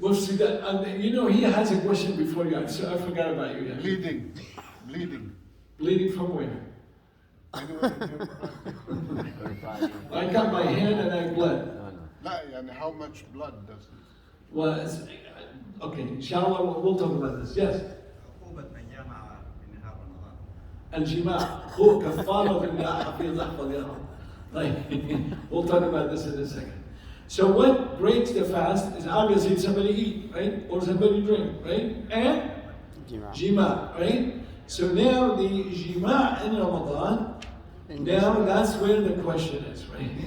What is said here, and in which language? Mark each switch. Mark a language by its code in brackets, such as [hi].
[en] Mufsida, and you know, he has a question before you, so I forgot about you. Yeah. Bleeding. Bleeding. Bleeding from where? Anywhere in your body. I got my hand and I bled. [ar] لا يعني [en] how much blood does it? Well, okay, inshallah, we'll talk about this. Yes. [ar] عقوبة من جامع في نهار رمضان. الجماع هو كفارة بالله حفيظ احفظ يا رب. [en] Like, we'll talk about this in a second. So what breaks the fast is obviously somebody eat, right? Or somebody drink, right? And jima, right? So now the jima in Ramadan, now that's where the question is, right?